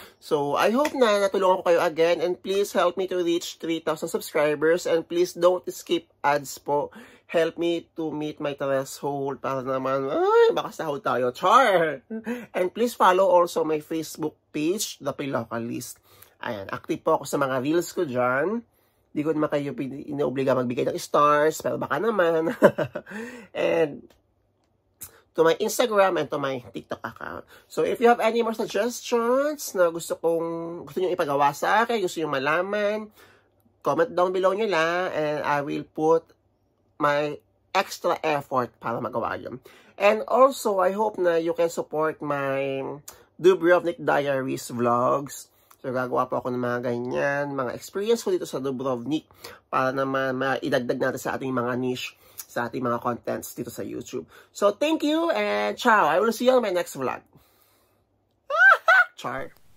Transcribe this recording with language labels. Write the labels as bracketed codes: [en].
[en] So, I hope [tl] na natulungan ko kayo [en] again and please help me to reach 3,000 subscribers and please don't skip ads po. Help me to meet my threshold [tl] para naman, baka sahod tayo. [en] Char! And please follow also my Facebook page, The Pilocalist. [tl] Ayan, active po ako sa mga reels ko dyan. Di ko naman kayo inobliga magbigay ng stars, pero baka naman. [en] And to my Instagram and to my TikTok account. So, if you have any more suggestions [tl] na gusto nyo ipagawa sa akin, gusto nyo malaman, [en] comment down below [tl] nyo lang [en] and I will put my extra effort [tl] para magawa yun. [en] And also, I hope na you can support my Dubrovnik Diaries vlogs. [tl] So, gagawa po ako ng mga ganyan, mga experience ko dito sa Dubrovnik para naman maidagdag natin sa ating mga niche, sa ating mga contents dito sa YouTube. [en] So, thank you and ciao! I will see you on my next vlog. Char!